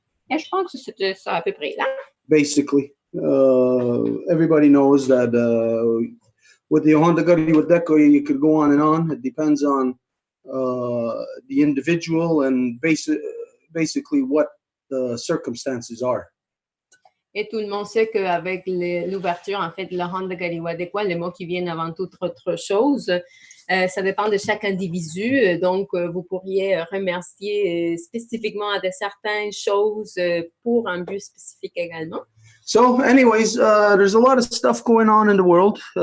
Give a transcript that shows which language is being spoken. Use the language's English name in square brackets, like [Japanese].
[French] Et je pense que c'était ça à peu près là. [English] Basically, everybody knows that with the Honda Gari with Deco, you could go on and on. It depends on the individual and basically what the circumstances are. [French] Et tout le monde sait qu'avec l'ouverture, en fait, de la Honda Galiwadekwa, les mots qui viennent avant toute autre chose, ça dépend de chaque individu. Donc, vous pourriez remercier spécifiquement de certaines choses pour un but spécifique également. [English] So, anyways, there's a lot of stuff going on in the world.